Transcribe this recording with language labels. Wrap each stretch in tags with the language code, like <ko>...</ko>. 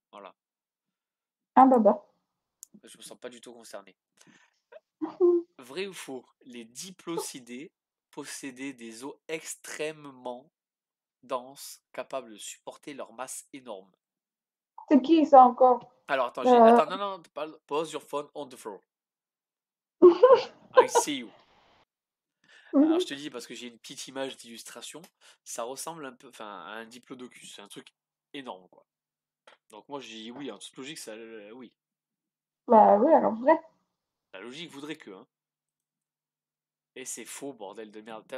<fr>Voilà, Un baba. je me sens pas du tout concerné. Vrai ou faux? Les diplocidés possédaient des os extrêmement denses, capables de supporter leur masse énorme. C'est qui ça encore? Alors attends, Euh, attends, non, non, pose</fr> <en>your phone on the floor. I see you.</en> <fr>Alors je te dis parce que j'ai une petite image d'illustration, ça ressemble un peu, enfin, à un diplodocus, c'est un truc énorme quoi. Donc moi je dis oui, en toute logique, ça, oui. Bah oui, alors vrai. La logique voudrait que, hein. Et c'est faux, bordel de merde.</fr>